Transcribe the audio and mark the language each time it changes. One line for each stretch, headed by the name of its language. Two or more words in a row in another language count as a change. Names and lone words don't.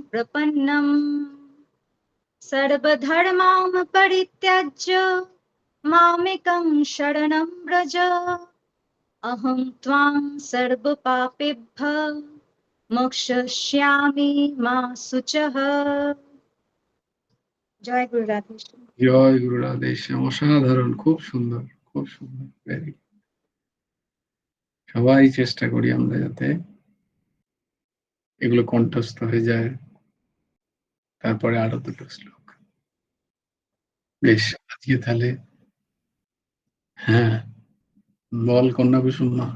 Sanskrit: प्रपन्नम् सर्वधर्मान् परित्यज्य मामेकं शरणं व्रज अहं त्वां सर्वपापेभ्यः मोक्षयिष्यामि मा शुचः।
Bangla: জয় গুরু রাধেকৃষ্ণ। জয় গুরু রাধেশ্যাম। অসাধারণ, খুব সুন্দর, খুব সুন্দর, ভেরি। সবাই চেষ্টা করি আমরা যাতে এগুলো কণ্ঠস্থ হয়ে যায়। তারপরে আরো দুটো শ্লোক। বেশ, আজকে তাহলে হ্যাঁ, বল কন্যা কুসুম মা।